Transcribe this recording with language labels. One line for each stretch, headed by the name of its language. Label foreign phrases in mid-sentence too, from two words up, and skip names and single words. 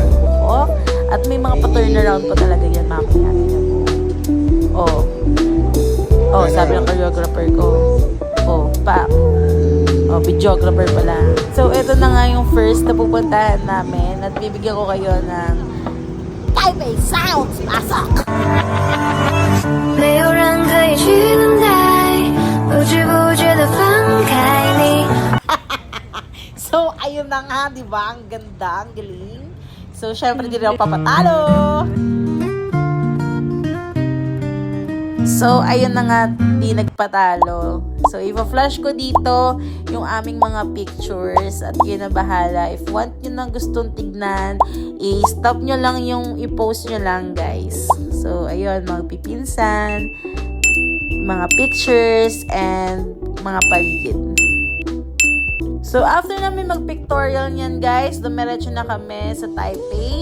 Filipino: Oh, at may mga pa-turnaround pa talaga yan, mamaya. Oh. Oh, sabi ng choreographer ko. Oh, videographer pala. So, ito na nga yung first na pupuntahan namin at bibigyan ko kayo ng Taipei Sounds! Pasok!
Chinese: 没有人可以取代，不知不觉地放开你。
Filipino: So, ayun na nga, di ba? Ang ganda, ang galing. So, syempre, di rin ako papatalo. So, ayun na nga, di nagpatalo. So, ipa-flash ko dito yung aming mga pictures at yun na bahala.
English: If want
Filipino: nyo nang gustong tignan, i-stop nyo lang yung i-post nyo lang, guys. So, ayun, mga pipinsan, mga pictures, and mga paligid. So, after namin mag-pictorial niyan, guys, dumiretso na kami sa Taipei.